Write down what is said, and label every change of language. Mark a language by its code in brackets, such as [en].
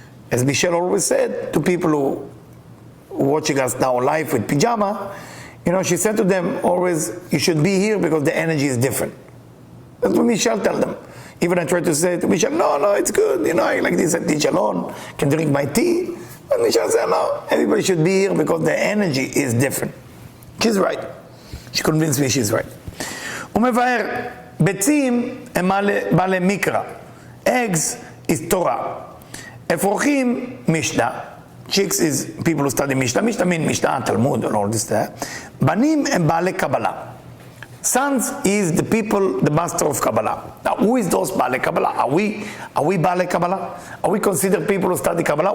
[en] As Michelle always said to people who are watching us now live with pajama, she said to them always, you should be here because the energy is different. That's what Michelle tell them. Even I try to say to Michelle, no, it's good. I like this, I teach alone, can drink my tea. But Michelle said, no, everybody should be here because the energy is different. She's right. She convinced me she's right. [he] ומבאר, ביצים הם בעלי מקרא. [en] Eggs is Torah. [he] אפרוחים, משנה. [en] Chicks is people who study Mishnah. Mishnah means Mishnah, Talmud, and all this there. Banim and Baalei Kabbalah. Sons is the people, the master of Kabbalah. Now, who is those Baalei Kabbalah? Are we Baalei Kabbalah? Are we considered people who study Kabbalah?